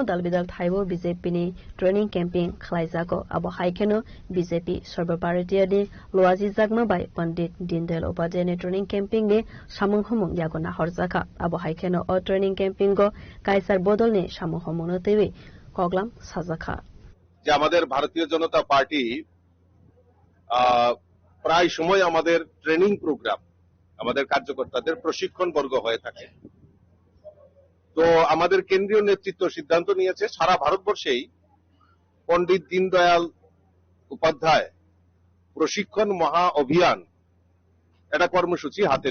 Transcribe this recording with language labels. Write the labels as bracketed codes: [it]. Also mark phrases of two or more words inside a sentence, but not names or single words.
[trp] Dalbidal Thaibo BJP ni Training Camping Klaizako Abo Haikeno BJP Sorbaparitiadi Loazi Zagma by Pandit Dindel Upadayani Training Camping ni Samung Homung Yagona Horzaka Abo Haikeno O Training Camping go Kaisar Bodol ni Samung Homono Tewi Koglam Sazaka [bn] যে আমাদের ভারতীয় জনতা পার্টি প্রায় সময় আমাদের [en] training program [bn] আমাদের কার্যকর্তাদের প্রশিক্ষণ বর্গ হয়ে থাকে তো আমাদের কেন্দ্রীয় নেতৃত্ব সিদ্ধান্ত নিয়েছে সারা ভারতবর্ষেই পণ্ডিত দীনদয়াল উপাধ্যায় প্রশিক্ষণ মহা অভিযান একটা কর্মসূচি হাতে